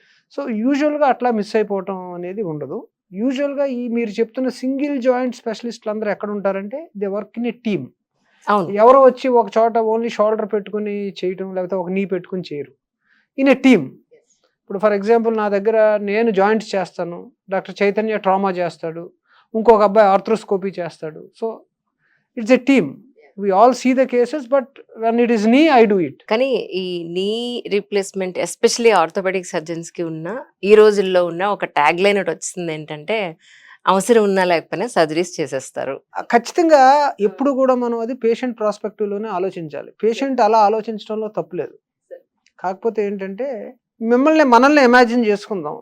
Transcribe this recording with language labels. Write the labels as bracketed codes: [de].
[te] So యూజువల్గా అట్లా miss అయిపోవటం అనేది ఉండదు. యూజువల్గా మీరు చెప్తున్న సింగిల్ జాయింట్ స్పెషలిస్టులు అందరూ ఎక్కడ ఉంటారంటే [en] They work in a team. [te] అవును. ఎవరో వచ్చి ఒక చోట ఓన్లీ షోల్డర్ పెట్టుకుని చేయటం లేకపోతే ఒక నీ పెట్టుకుని చేయరు. [en] In a team. [te] ఇప్పుడు ఫర్ ఎగ్జాంపుల్ నా దగ్గర నేను జాయింట్స్ చేస్తాను, డాక్టర్ చైతన్య ట్రామా చేస్తాడు, ఇంకొక అబ్బాయి ఆర్థ్రోస్కోపీ చేస్తాడు. [en] So it's a team. We all see the cases, but when it is knee, I do it. [te] కానీ ఈ knee replacement especially orthopaedic surgeons కి ఉన్న ఈ రోజుల్లో ఉన్న ఒక ట్యాగ్ లైన్ ఒకటి వచ్చింది ఏంటంటే అవసరం ఉన్నా లేకపోయినా సర్జరీస్ చేసేస్తారు. ఖచ్చితంగా ఎప్పుడు కూడా మనం అది పేషెంట్ ప్రాస్పెక్టివ్ లోనే ఆలోచించాలి. పేషెంట్ అలా ఆలోచించడంలో తప్పులేదు. కాకపోతే ఏంటంటే మనల్ని ఇమాజిన్ చేసుకుందాం.